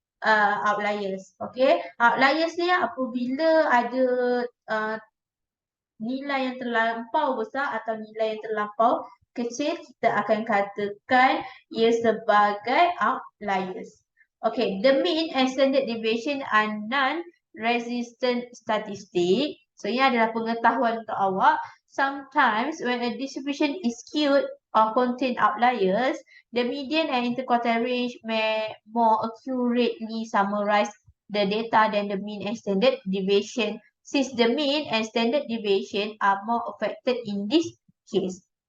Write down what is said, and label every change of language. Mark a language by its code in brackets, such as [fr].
[ms] outliers. Okay, outliers ni apabila ada uh, nilai yang terlampau besar atau nilai yang terlampau kecil, kita akan katakan ia sebagai outliers. [en] Okay, the mean and standard deviation are non-resistant statistic. [ms] So, ini adalah pengetahuan untuk awak. [en] Sometimes when a distribution is skewed or contain outliers, the median and interquartile range may more accurately summarize the data than the mean and standard deviation, since the mean and standard deviation are more affected in this case.